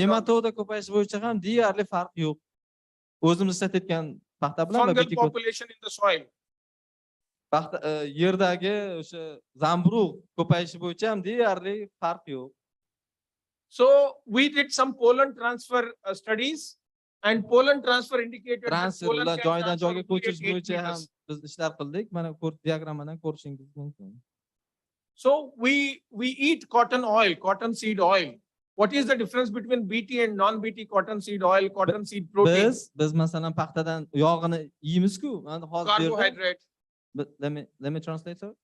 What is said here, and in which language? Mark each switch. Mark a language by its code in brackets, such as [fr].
[uz] nematoda ko'payish bo'yicha ham deyarli farq yo'q. O'zimiz ishlatayotgan paxta bilan va BT [en] population in the soil. [uz] Paxta yerdagi o'sha zamburug' ko'payishi bo'yicha ham deyarli farq yo'q. [en] So we did some pollen transfer studies, and pollen transfer indicated [uz] transferlar joydan joyga ko'chirish bo'yicha ham biz ishlar qildik. Mana diagrammadan ko'rishingiz mumkin. [en] So we eat cotton oil, cotton seed oil. What is the difference between BT and non-BT cotton seed oil, cotton seed protein? [uz] Biz masalan paxtadan yog'ini yeymiz-ku. [en] Carbohydrate. Let me translate sir.